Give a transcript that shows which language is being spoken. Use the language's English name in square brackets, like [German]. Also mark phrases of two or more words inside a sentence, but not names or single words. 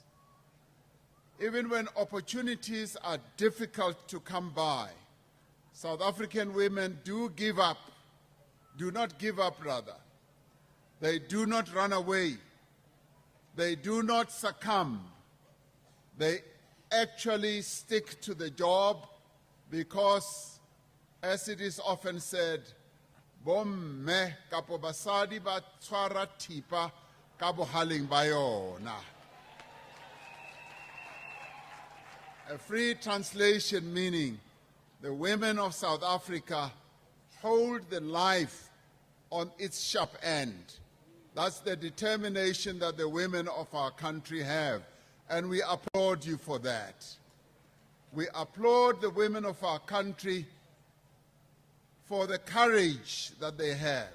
[English] Even when opportunities are difficult to come by, South African women do not give up rather. They do not run away. They do not succumb. They actually stick to the job because, as it is often said, [Southern Sotho] bomme kapo basadi ba tshwara thipa ka bohaleng ba yona. [English] A free translation meaning the women of South Africa hold the life on its sharp end. That's the determination that the women of our country have, and we applaud you for that. We applaud the women of our country for the courage that they have.